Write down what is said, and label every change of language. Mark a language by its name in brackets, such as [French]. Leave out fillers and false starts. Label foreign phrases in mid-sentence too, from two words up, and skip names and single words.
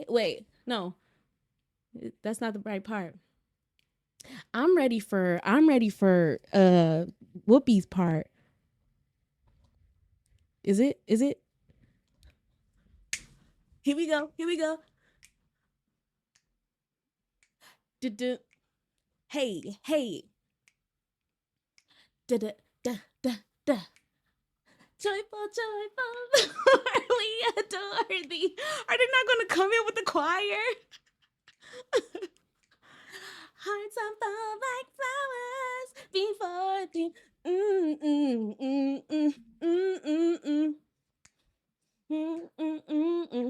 [English] Wait, no, that's not the right part. I'm ready for Whoopi's part. Is it? Is it? Here we go. Here we go. Du-du. Hey, hey. Da da da da da. Joyful, joyful, Lord, we adore thee. Are they not going to come in with the choir? Hearts on fire like flowers before thee. Mm, mm, mm, mm, mm, mm, mm, mm, mm, mm, mm.